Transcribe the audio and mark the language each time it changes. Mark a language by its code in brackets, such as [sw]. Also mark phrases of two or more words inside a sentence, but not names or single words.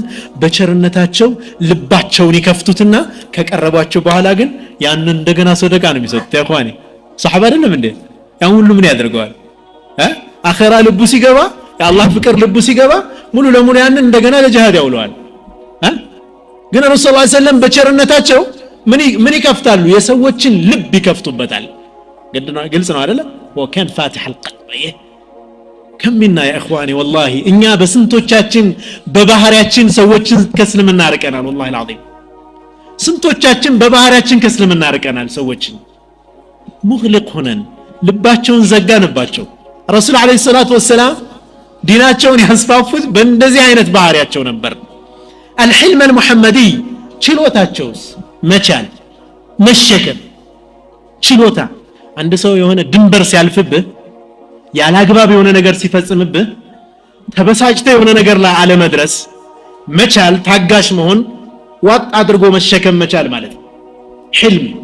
[am] በቸርነታቸው ልባቸውን ይከፍቱትና ከቀረባቸው በኋላ ግን ያንን እንደገና ሰደቃ ነው የሚሰጡት ያኳኒ ሱሐባ አይደለም እንዴ ያን ሁሉ ምን ያደርገዋል አኺራ ልቡ ሲገባ የአላህ ፍቅር ልቡ ሲገባ ሙሉ ለሙሉ ያንን እንደገና ለጂሃድ ያውለዋል ግን ረሱል [ar] صلى الله عليه وسلم [am] በቸርነታቸው ምን ይከፍታሉ የሰዎችን ልብ ይከፍቱበታል ግልጽ ነው አይደለ ወከን [ar] فاتح القلب [am] ከሚና [ar] يا اخواني والله [am] እኛ በስንቶቻችን በባህሪያችን ሰዎችን ከእስልምና አርቀናል [ar] والله العظيم [am] ስንቶቻችን በባህሪያችን ከእስልምና አርቀናል ሰዎችን ሙግሊቅ ሆነን ልባቸውን ዘጋንባቸው ረሱል [ar] عليه الصلاة والسلام [am] ዲናቸውን ያስፋፉት በእንደዚህ አይነት ባህሪያቸው ነበር [ar] الحلم المحمدي [am] ችሎታቸውስ መቻል መሸከም ችሎታ አንድ ሰው የሆነ ድንበር ሲያልፍብህ ያላግባብ የሆነ ነገር ሲፈጽምብህ ተበሳጭተህ የሆነ ነገር ላይ አለመድረስ መቻል ታጋሽ መሆን ዋጥ አድርጎ መሸከም መቻል ማለት ነው ህልም